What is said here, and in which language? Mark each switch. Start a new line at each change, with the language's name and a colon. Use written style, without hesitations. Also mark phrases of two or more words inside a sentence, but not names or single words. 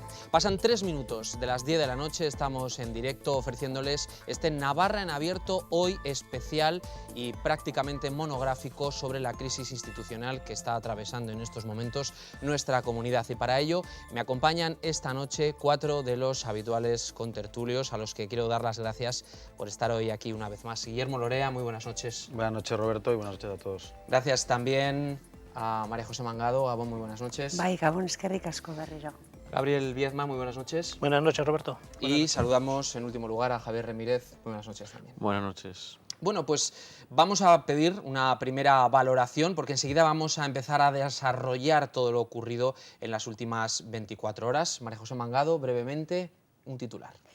Spanish: Pasan 3 minutos de las 10 de la noche, estamos en directo ofreciéndoles este Navarra en abierto, hoy especial y prácticamente monográfico sobre la crisis institucional que está atravesando en estos momentos nuestra comunidad. Y para ello me acompañan esta noche 4 de los habituales contertulios a los que quiero dar las gracias por estar hoy aquí una vez más. Guillermo Lorea, muy buenas noches. Buenas noches, Roberto, y buenas noches a todos. Gracias también a María José Mangado. Gabón, muy buenas noches.
Basque: Bai, Gabón, eskerrik asko berriro.
Spanish: Gabriel Viezma, muy buenas noches. Buenas noches, Roberto. Y saludamos en último lugar a Javier Remírez. Muy buenas noches también. Buenas noches. Bueno, pues vamos a pedir una primera valoración porque enseguida vamos a empezar a desarrollar todo lo ocurrido en las últimas 24 horas. María José Mangado, brevemente, un titular.